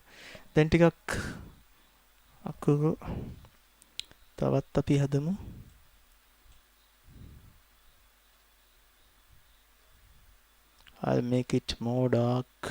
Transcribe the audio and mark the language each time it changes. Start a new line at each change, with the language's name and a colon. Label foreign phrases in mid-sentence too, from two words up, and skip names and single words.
Sinhala: Then ටිකක් අකුරු තවත් අපි හදමු.
English: I'll make it more dark.